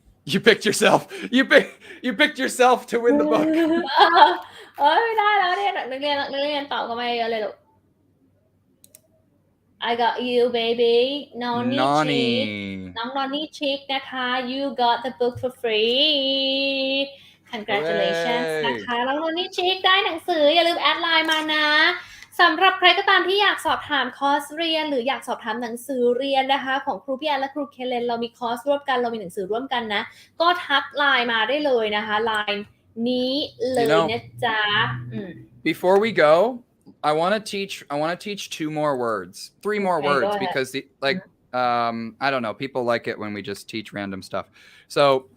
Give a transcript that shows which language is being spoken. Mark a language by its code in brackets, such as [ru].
[en] you picked yourself you picked yourself to win the book [th] ไม่ได้แล้วเนี่ยนักเรียนตอบกันมาเยอะเลยลูก [en] I got you baby [th] Nonny Chick น้อง Nonny Chick นะคะ [en] you got the book for free congratulations [th] นะคะน้อง Nonny Chick ได้หนังสืออย่าลืมแอดไลน์มานะ สำหรับใครก็ตามที่อยากสอบถามคอร์สเรียนหรืออยากสอบถามหนังสือเรียนนะคะของครูพี่แอนและครูเคเลนเรามีคอร์สร่วมกันเรามีหนังสือร่วมกันนะก็ทักไลน์มาได้เลยนะคะไลน์นี้เลยนะจ๊ะ [en] before we go I want to teach 3 more words because I don't know people like it when we just teach random stuff so